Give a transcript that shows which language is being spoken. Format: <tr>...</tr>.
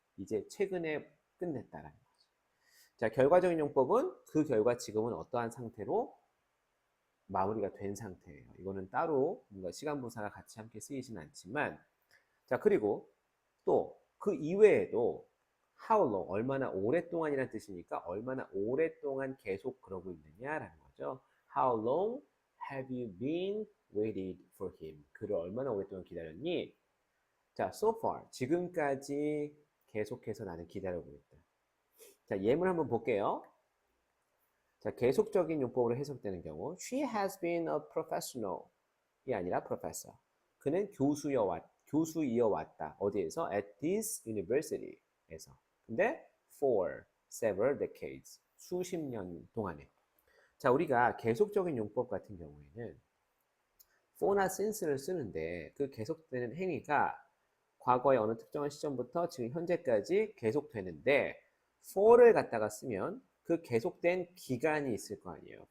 <ko>이제 최근에 끝냈다라는 거지. 자, 결과적인 용법은 그 결과 지금은 어떠한 상태로 마무리가 된 상태예요. 이거는 따로 뭔가 시간분사가 같이 함께 쓰이진 않지만, 자, 그리고 또 그 이외에도</ko> <en>how long,</en> <ko>얼마나 오랫동안이라는 뜻이니까 얼마나 오랫동안 계속 그러고 있느냐라는 거죠.</ko> <en>How long have you been waiting for him?</en> <ko>그를 얼마나 오랫동안 기다렸니? 자,</ko> <en>so far,</en> <ko>지금까지 계속해서 나는 기다려보고 있다. 자, 예문 한번 볼게요. 자, 계속적인 용법으로 해석되는 경우</ko> <en>She has been a professional</en> <ko>이 아니라 professor. 그는 교수이어왔다. 어디에서?</ko> <en>At this university에서.</en> <ko>근데</ko> <en>for several decades.</en> <ko>수십 년 동안에. 자, 우리가 계속적인 용법 같은 경우에는 for나 since를 쓰는데 그 계속되는 행위가 과거의 어느 특정한 시점부터 지금 현재까지 계속되는데 for를 갖다가 쓰면 그 계속된 기간이 있을 거 아니에요.</ko>